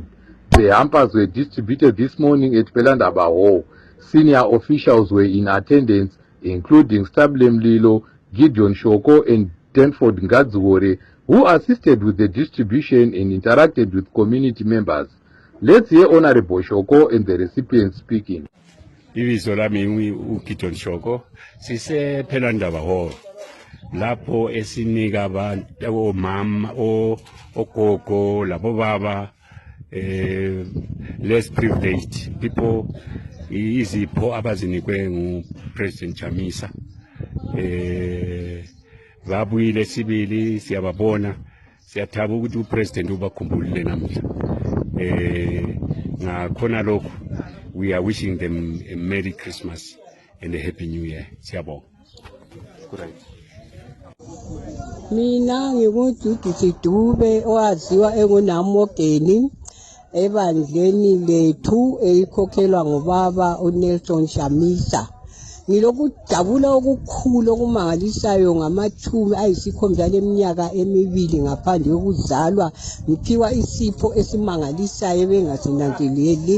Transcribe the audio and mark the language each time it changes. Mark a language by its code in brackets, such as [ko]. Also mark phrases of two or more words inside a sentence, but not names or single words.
[en] The hampers were distributed this morning at Pelandaba Hall. Senior officials were in attendance, including Stablem Lilo, Gideon Shoko, and Denford Ngadziwore, who assisted with the distribution and interacted with community members. Let's hear Honorable Shoko and the recipients speaking. [nd] Ibizo lami uGideon Shoko, sise Pelandaba Hall. Lapho esinika abantu omama ogogo labo baba [en] less privileged people [nd] izipho abazinikwe nguPresident Chamisa. Babuyile sibili siyababona, siyathaba ukuthi uPresident ubakhumbulile namhla. Ngakhona lokho, [en] we are wishing them a Merry Christmas and a Happy New Year. [nd] Siyabonga. Mina ngikuDudu Sidube owaziwa engunamogeni ebandleni lethu elikhokhelwa ngubaba uNelson Chamisa. ngilokujabula okukhulu okumangalisayo ngamathumi ayisikhombisa leminyaka emibili ngaphandle kokuzalwa ngiphiwa isipho esimangalisayo bengasinanzeleli.